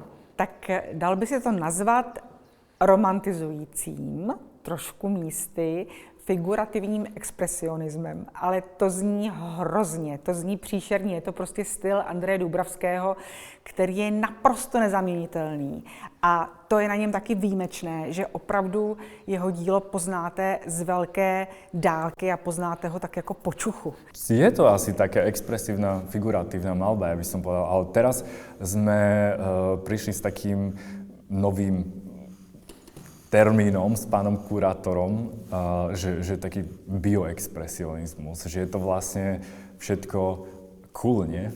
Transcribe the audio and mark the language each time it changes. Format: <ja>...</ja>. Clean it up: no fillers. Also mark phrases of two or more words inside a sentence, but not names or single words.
<cs>Tak dal by se to nazvat romantizujícím, trošku místy, figurativním expresionismem, ale to zní hrozně, to zní příšerně, je to prostě styl Andreje Dubravského, který je naprosto nezaměnitelný a to je na něm taky výjimečné, že opravdu jeho dílo poznáte z velké dálky a poznáte ho tak jako po čuchu.</cs> <sk>Je to asi taká expresívna, figuratívna malba, ja by som povedal, ale teraz sme prišli s takým novým termínom s pánom kurátorom, že taký bioexpresionizmus, že je to vlastne všetko cool, nie?</sk>